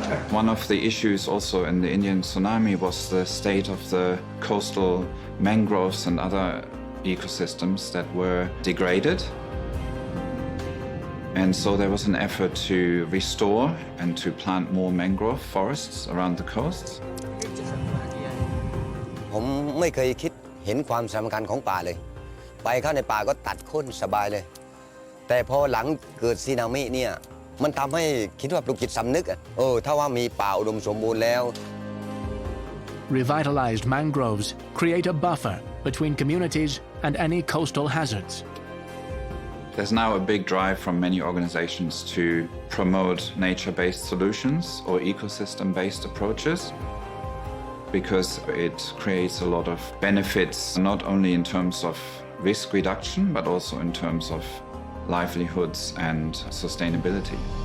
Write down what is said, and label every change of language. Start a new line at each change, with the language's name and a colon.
English: One of the issues also in the Indian tsunami was the state of the coastal mangroves and other ecosystems that were degraded. And so there was an effort to restore and to plant more mangrove forests around the coasts.
Thai: ผมไม่เคยคิดเห็นความสำคัญของป่าเลยไปเข้าในป่าก็ตัดโค่นสบายเลยแต่พอหลังเกิดสึนามิเนี่ยมันทำให้คิดว่าปลุกจิตสำนึกถ้าว่ามีป่าอุดมสมบูรณ์แล้ว
English: Revitalized mangroves create a buffer between communities and any coastal hazards. There's now a big drive from many organizations to promote nature-based solutions or ecosystem-based approaches because it creates a lot of benefits, not only in terms of risk reduction, but also in terms of livelihoods and sustainability.